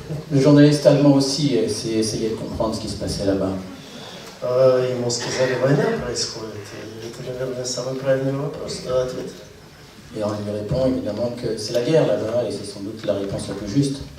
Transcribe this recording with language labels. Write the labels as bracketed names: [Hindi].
[French] Le journaliste allemand aussi essayait de comprendre ce qui se passait là-bas. [Russian] Ему сказали, война происходит. И это, наверное, самый правильный вопрос, ответ. [French] Et on lui répond évidemment que c'est la guerre là-bas, et c'est sans doute la réponse la plus juste.